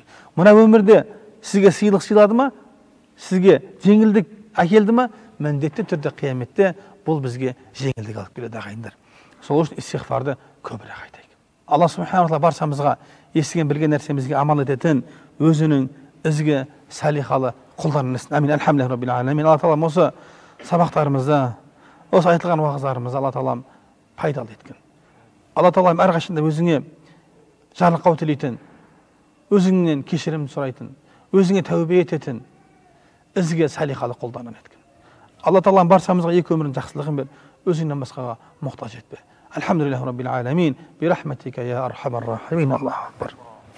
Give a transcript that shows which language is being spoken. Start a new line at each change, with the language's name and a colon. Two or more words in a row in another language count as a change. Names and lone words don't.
Kazakh: Мына өмірде сізге сыйлық сыйлады ма, сізге жеңілдік әкелді ма, міндетті түрде қияметте бұл бізге жеңілдік алып келеді ағайындар. Сол үшін истиғфарды көбірек айтайық.
Arabic: الله سبحانه وتعالى
Kazakh: баршамызға естіген білген нәрсемізге амал ететін өзінің ізгі, салихалы құлдарынан етсін. Амин.
Arabic: الحمد لله رب العالمين.
Kazakh: Алла тағалам осы сабақтарымызда, осы айтылған уағыздарымызды Алла тағалам пайдалы еткен. Алла тағалам әрқашанда өзіңе жарылқау тілейтін, өзіңнен кешірім сұрайтын, өзіңе тәубе ететін ізгі, салихалы құлдарынан еткен. Алла тағалам баршамызға екі өмірдің жақсылығын бер, өзіңнен басқаға мұқтаж етпе.
Arabic: الحمد لله رب العالمين برحمتك يا أرحم الراحمين. الله أكبر.